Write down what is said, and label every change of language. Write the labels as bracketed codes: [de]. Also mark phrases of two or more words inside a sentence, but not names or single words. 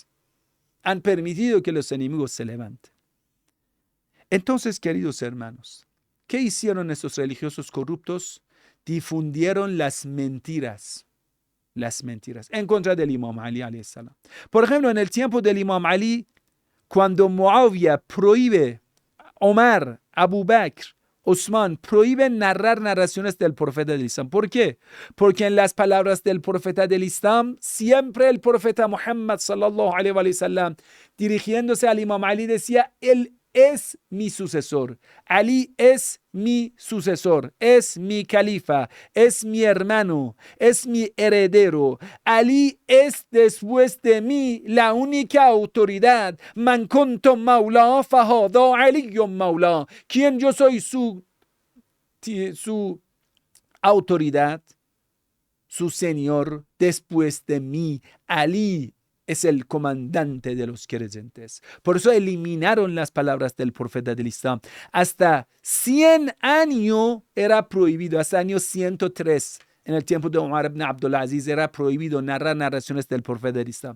[es] Han permitido que los enemigos se levanten. Entonces, queridos hermanos, ¿qué hicieron esos religiosos corruptos? Difundieron las mentiras las mentiras en contra del Imam Ali [ar] عليه السلام. [es] Por ejemplo, en el tiempo del Imam Ali, cuando Muawiyah prohíbe, Omar, Abu Bakr, Osman prohíben narrar narraciones del profeta del Islam. ¿Por qué? Porque en las palabras del profeta del Islam, siempre el profeta Muhammad [ar] صلى الله عليه وسلم, [es] dirigiéndose al Imam Ali, decía: él es mi sucesor. Ali es mi sucesor, es mi califa, es mi hermano, es mi heredero. Ali es después de mí la única autoridad. [ar] من كنت مولاه فهذا علي مولاه. [es] ¿Quién yo soy su autoridad, su señor después de mí? Ali es el comandante de los creyentes. Por eso eliminaron las palabras del profeta del Islam. Hasta 100 años era prohibido, hasta año 103, en el tiempo de Omar ibn Abdul Aziz, era prohibido narrar narraciones del profeta del Islam.